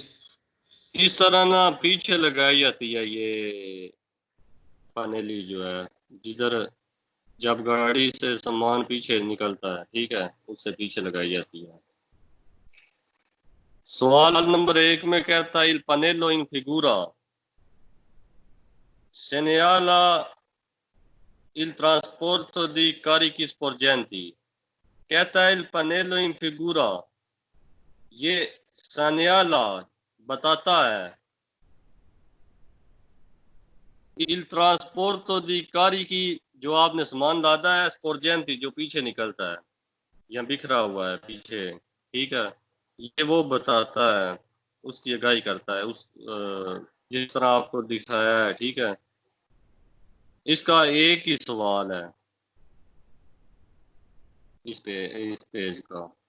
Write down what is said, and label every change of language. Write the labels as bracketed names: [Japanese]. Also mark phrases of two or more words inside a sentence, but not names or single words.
[Hindi] इस तरह ना पीछे लगाई जाती है ये पनेली जो है, जिधर जब गाड़ी से सामान पीछे निकलता है, ठीक है, उससे पीछे लगाई जाती है। सवाल नंबर 1 में कहता है, [Italian] il pannello in figura segnala il trasporto di carichi sporgenti। [Hindi] कहता है [Italian] il pannello in figura, [Hindi] ये segnala बताता है, [Italian] il trasporto di carichi [Hindi] जो आपने सामान लादा है, sporgenti जो पीछे निकलता है या बिखरा हुआ है पीछे, ठीक है, ये वो बताता है, उसकी आगाही करता है, उस जिस तरह आपको दिखाया है, ठीक है। इसका एक ही सवाल है इस पेज का।